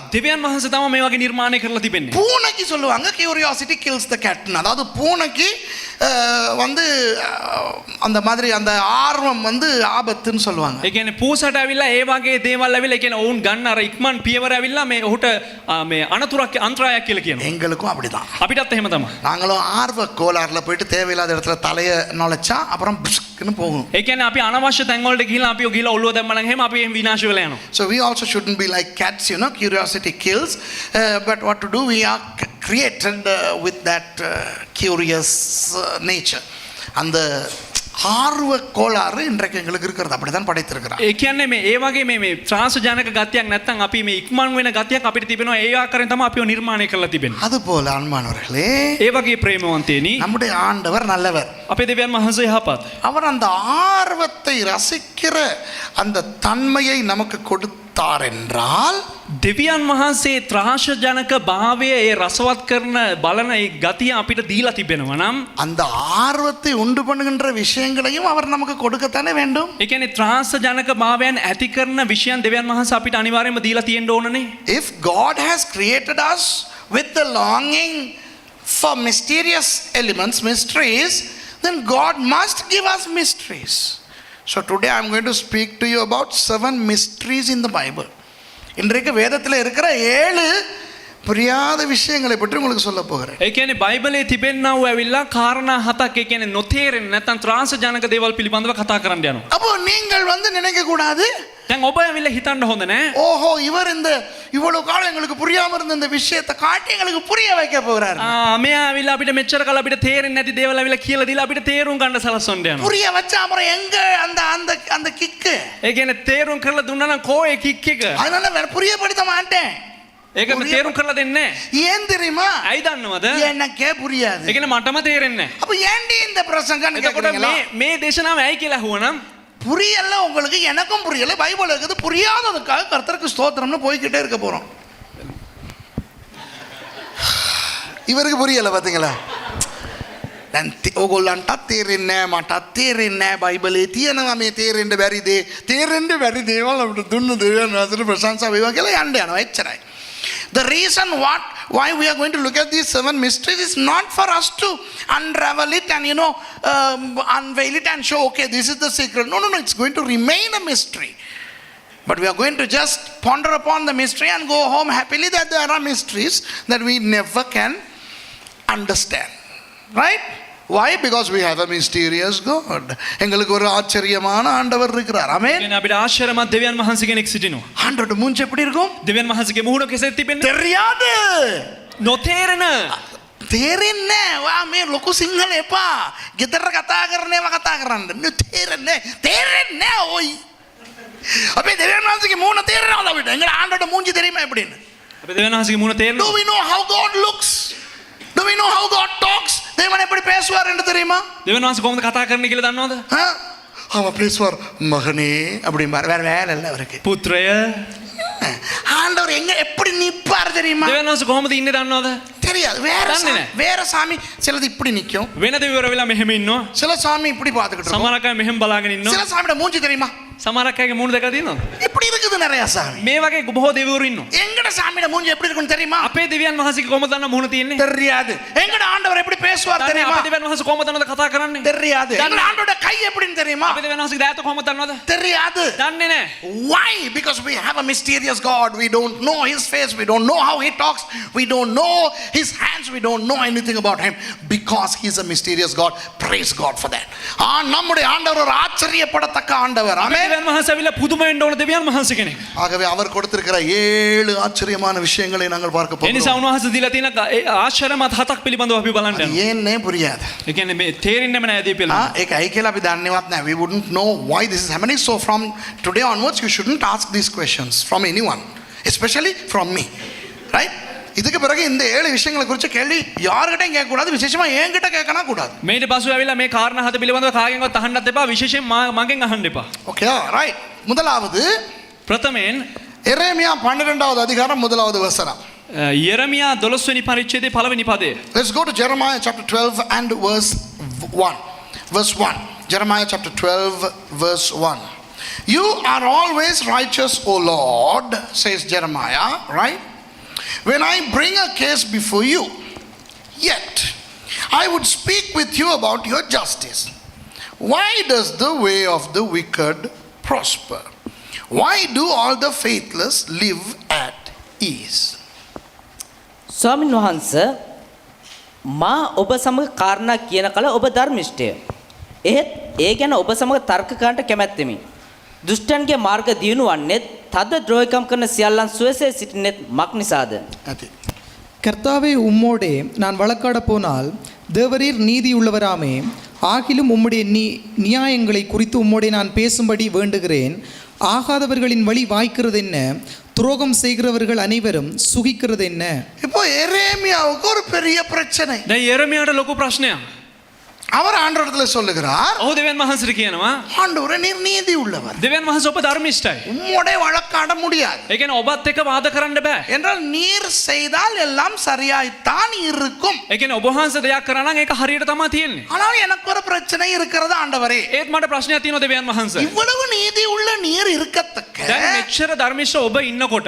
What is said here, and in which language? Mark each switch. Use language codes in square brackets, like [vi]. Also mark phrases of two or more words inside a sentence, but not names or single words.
[si] දෙවියන් වහන්සේ තමයි මේ වගේ නිර්මාණය කරලා තිබෙන්නේ. [ta] பூனைக்கு சொல்லுவாங்க [en] curiosity kills the cat. [ta] அதாவது பூனைக்கு வந்து அந்த மாதிரி அந்த ஆர்வம் வந்து ஆபத்துன்னு சொல்லுவாங்க. [si] ඒ කියන්නේ පූසට ඇවිල්ලා ඒ වගේ දේවල් ඇවිල්ලා ඒ කියන්නේ ඔවුන් ගන්න අර ඉක්මන් පියවර ඇවිල්ලා මේ ඔහුට මේ අනතුරක් අන්තරායක් කියලා කියනවා. [ta] எங்களுக்கும் அப்படிதான். [si] අපිටත් එහෙම තමයි. [ta] நாங்களும் ஆர்வ கோளாறுல போயிட்டு தேவையில்லாத இடத்துல தலைய நுழைச்சா அப்புறம் புஷ்க்குன்னு போகும். [si] ඒ කියන්නේ අපි අනවශ්‍ය තැන් වලට ගිහිල්ලා අපි ගිහිල්ලා ඔළුව දැම්මම නම් එහෙම අපි එහෙම විනාශ වෙලා යනවා. [en] So we also shouldn't be like cats, curiosity kills, but what to do, we are created with that curious nature. [ta] அந்த ஆர்வ கோளாறு இன்றைக்கு எங்களுக்கு இருக்கிறது, அப்படிதான் படைத்திருக்கிறார். [si] ඒ කියන්නේ මේ ඒ වගේ මේ ත්‍රාසජනක ගතියක් නැත්නම් අපි මේ ඉක්මන් වෙන ගතියක් අපිට තිබෙනවා. ඒ ආකාරයෙන් තමයි අපිව නිර්මාණය කරලා තිබෙන්නේ. [ta] அதுபோல அன்பானவர்களே, [si] ඒ වගේ ප්‍රේමවන්තේනි [ta] நம்முடைய ஆண்டவர் நல்லவர். [si] අපේ දෙවියන් වහන්සේ යහපත්. [ta] அவர் அந்த ஆர்வத்தை ரசிக்கிற அந்த தன்மையை நமக்கு கொடுத்தார் என்றால், [si] දෙවියන් වහන්සේ ත්‍රාසජනක භාවය ඒ රසවත් කරන බලන ඒ ගතිය අපිට දීලා තිබෙනවා නම් [ta] அந்த ஆர்வத்தை உண்டு பண்ணுகின்ற விஷயங்களையும் அவர் நமக்கு கொடுக்கத்தானே வேண்டும். [si] ඒ කියන්නේ ත්‍රාසජනක භාවයන් ඇති කරන විෂයන් දෙවියන් වහන්සේ අපිට අනිවාර්යයෙන්ම දීලා තියෙන්න ඕනනේ. [en] If God has created us with the longing for mysterious elements, mysteries, then God must give us mysteries. So today I am going to speak to you about 7 mysteries in the Bible. [ta] இன்றைக்கு வேதத்தில் இருக்கிற 7 புரியாத விஷயங்களை பற்றி உங்களுக்கு சொல்ல போகிறேன். [si] ඒ කියන්නේ බයිබලයේ තිබෙනා වූ ඇවිල්ලා කාරණා 7ක්, ඒ කියන්නේ නොතේරෙන්නේ නැත්නම් ත්‍රාසජනක දේවල් පිළිබඳව කතා කරන්න යනවා. [ta] அப்போ நீங்கள் வந்து நினைக்க கூடாது, [si] දැන් ඔබ ඇවිල්ලා හිතන්න හොඳ නෑ. [ta] ஓஹோ இவர் இந்த இவ்வளவு காலம் எங்களுக்கு புரியாம இருந்த இந்த விஷயத்தை காட்டி எங்களுக்கு புரிய வைக்க போறாரு. [si] මෙයා ඇවිල්ලා අපිට මෙච්චර කාල අපිට තේරෙන්නේ නැති දේවල් ඇවිල්ලා කියලා දීලා අපිට තේරුම් ගන්න සලස්වන්න යනවා. [ta] புரிய வச்சா அப்புறம் எங்க அந்த அந்த அந்த கிக்கு? [si] ඒ කියන්නේ තේරුම් කරලා දුන්නා නම් කෝ ඒ කික් එක? [ta] அதனால வேற புரியப்படுத்த மாட்டேன். [si] ඒක තේරුම් කරලා දෙන්නේ නැහැ. [ta] ஏன் தெரியுமா? [si] ඇයි දන්නවද? [ta] எனக்கே புரியாது. [si] ඒ කියන්නේ මටම තේරෙන්නේ නැහැ. [ta] அப்ப ஏன்டி இந்த பிரசங்கன்னு [si] එතකොට [ta] கேக்குறீங்களா? [si] මේ දේශනාව ඇයි කියලා අහුවනම් [ta] புரியல உங்களுக்கு, எனக்கும் புரியல. பைபிள் இருக்குது, புரியாததுக்காக கர்த்தருக்கு ஸ்தோத்திரம்னு போய்கிட்டே இருக்க போறோம். இவருக்கு புரியல பாத்தீங்களா? [si] ඕගොල්ලන්ට තේරෙන්නේ නැහැ, මට තේරෙන්නේ නැහැ. බයිබලයේ තියෙනවා මේ තේරෙන්න බැරි බැරි දේවල් අපිට දුන්න දෙවියන් වහන්සේට ප්‍රශංසා වේවා කියලා යන්න යනවා. එච්චරයි. [en] The reason why we are going to look at these 7 mysteries is not for us to unravel it and unveil it and show, okay, this is the secret. No, it's going to remain a mystery. But we are going to just ponder upon the mystery and go home happily that there are mysteries that we never can understand. Right? Why? Because we have a mysterious God. [ta] எங்களுக்கு ஒரு ஆச்சரியமான ஆண்டவர் இருக்கிறார். ஆமென். [si] කියන්නේ අපිට ආශ්චර්යමත් දෙවියන් වහන්සේ කෙනෙක් සිටිනවා. [ta] ஆண்டவரோட மூஞ்சி எப்படி இருக்கும்? [si] දෙවියන් වහන්සේගේ මුහුණ කෙසෙත් තිබෙන්නේ? [ta] தெரியாது. [si] නොතේරෙන. තේරෙන්නේ වා මේ ලොකු සිංහල එපා. ගෙදර කතා කරනේවා කතා කරන්න. තේරෙන්නේ ඔයි. අපේ දෙවියන් වහන්සේගේ මූණ තේරෙනවද අපිට? [ta] එංගල ආண்டவரோட மூஞ்சி தெரியுமா எப்படின்னு? [si] අපේ දෙවියන් වහන්සේගේ මුහුණ තේරෙනවා? [en] Do we know how God looks? Do we know how God talks? [ta] தேவன் எப்படி பேசுவார் என்று தெரியுமா? [si] දෙවියන් වහන්සේ කොහොමද කතා කරන්නේ කියලා දන්නවද? [ta] அவன் பேசுவார், மகனே அப்படிம்பார். வேற வேலை இல்லை அவருக்கு. [si] පුත්‍රය. [ta] ஆண்டவர் எங்க எப்படி நிப்பார் தெரியுமா? [si] දෙවියන් වහන්සේ කොහොමද ඉන්නේ දන්නවද? [ta] தெரியாது. வேற சாமி சிலது இப்படி நிக்கும், [si] වෙන දෙවිවරු වෙලා මෙහෙම ඉන්නවා. [ta] சில சாமி இப்படி பார்த்துக்கிட்டு இருக்கும், [si] සමහර අය මෙහෙම බලාගෙන ඉන්නවා. [ta] சில சாமியோட மூஞ்சி தெரியுமா? [si] සමහර අයගේ මුහුණ දැකලා තියෙනවද? [ta] இப்படி இருக்குது நிறைய சாமி. [si] මේ වගේ බොහෝ දෙවිවරු ඉන්නවා. [ta] எங்கட சாமியோட மூஞ்சி எப்படி இருக்குன்னு தெரியுமா? [si] අපේ දෙවියන් වහන්සේගේ කොහොමද දන්න මුහුණ තියෙන්නේ? [ta] தெரியாது. எங்கட ஆண்டவர் எப்படி பேசுவார் தெரியுமா? [si] අපේ දෙවියන් වහන්සේ කොහොමද දන්නවද කතා කරන්නේ? [ta] தெரியாது. எங்கட ஆண்டவரோட கை எப்படின்னு தெரியுமா? [si] අපේ දෙවියන් වහන්සේගේ දෑත කොහොමද දන්නවද? [ta] தெரியாது. [si] දන්නේ නැහැ. [en] Why? Because we have a mysterious God. We don't know his face, we don't know how he talks, we don't know his hands, we don't know anything about him, because he is a mysterious God. Praise God for that. [ta] நம்முடைய ஆண்டவர் ஒரு ஆச்சரியப்படத்தக்க ஆண்டவர். ஆமென். [si] දෙවියන් වහන්සේ ඇවිල්ලා පුදුම වෙන්න ඕන දෙවියන් වහන්සේ කෙනෙක්. [ta] ஆகவே அவர் கொடுத்திருக்கிற 7 ஆச்சரியமான விஷயங்களை நாங்கள் பார்க்க [si] ඒ නිසා [ta] போகிறோம். [si] උන්වහන්සේ දීලා තියෙන ආශ්චර්යමත් 7ක් පිළිබඳව අපි බලන්න යනවා. [ta] ஏன்னே புரியாது. [si] ඒ කියන්නේ මේ තේරෙන්නේම නැහැ දී පිළිබඳව. ඒක ඇයි කියලා අපි දන්නේවත් නැහැ. [en] We wouldn't know why this is happening. So from today onwards you shouldn't ask these questions from anyone, especially from me. Right? [ta] இதுக்கு பிறகு இந்த 7 விஷயங்களை குறித்து கேள்வி யார்கிட்டயும் கேட்க கூடாது, விசேஷமா என்கிட்ட கேட்கனா கூடாது. [si] මේට පසු ඇවිල්ලා මේ කාරණා 7 පිළිබඳව කාගෙන්වත් අහන්නත් එපා, විශේෂයෙන් මගෙන් අහන්න එපා. [en] okay right. [ta] முதலாவது [si] ප්‍රථමයෙන් [ta] எரேமியா 12வது அதிகாரம் 1வது வசனம். [si] යෙරමියා 12 වෙනි පරිච්ඡේදයේ පළවෙනි පදය. [en] Let's go to Jeremiah chapter 12 and verse 1. Verse 1. Jeremiah chapter 12, verse 1. You are always righteous, O Lord, says Jeremiah, right? When I bring a case before you, yet I would speak with you about your justice. Why does the way of the wicked prosper? Why do all the faithless live at ease? [si] ස්වාමින් වහන්ස මා ඔබ සමග කාරණා කියන කල ඔබ ධර්මිෂ්ඨය. එහෙත් ඒ ගැන ඔබ සමග තර්ක කරන්නට කැමැත්තෙමි. දුෂ්ටයන්ගේ මාර්ග දියුණු වන්නේත් තද ද්‍රෝහිකම් කරන සියල්ලන් සුවසේ සිටින්නේත් මක් නිසාද? [ta] கர்த்தாவே உம்மோடே நான் வழக்காட போனால் தேவரீர் நீதியுள்ளவராமே ஆகிலும் உம்முடைய நியாயங்களை குறித்து உம்மோடே நான் பேசும்படி வேண்டுகிறேன். ஆகாதவர்களின் வழி வாய்க்கிறது என்ன, துரோகம் செய்கிறவர்கள் அனைவரும் சுகிக்கிறது என்ன? இப்போ எரேமியாவுக்கு ஒரு பெரிய பிரச்சனை. [si] දැන් යෙරමියාට ලොකු ප්‍රශ්නයක්. [ta] அவர் ஆண்டவரிடத்துல சொல்லுகிறார், [si] ඔහු දෙවියන් වහන්සේට කියනවා [ta] ஆண்டவரே நீர் நீதி உள்ளவர், [si] දෙවියන් වහන්සේ ඔබ ධර්මිෂ්ඨයි. [ta] உம்மோட வழக்காட முடியாது. [si] ඒ කියන්නේ ඔබත් එක්ක වාද කරන්න බෑ. [ta] என்றால் நீர் செய்தால் எல்லாம் சரியாய்த்தான் இருக்கும். [si] ඒ කියන්නේ ඔබ වහන්සේ දෙයක් කරා නම් ඒක හරියට තමයි තියෙන්නේ. [ta] ஆனால் எனக்கு ஒரு பிரச்சனை இருக்கிறது ஆண்டவரே. [si] ඒත් මට ප්‍රශ්නයක් තියෙනවා දෙවියන් වහන්සේ. [ta] இவ்வளவு நீதி உள்ள நீர் இருக்கத்தக்க [si] දැන් මෙච්චර ධර්මිෂ්ඨ ඔබ ඉන්නකොට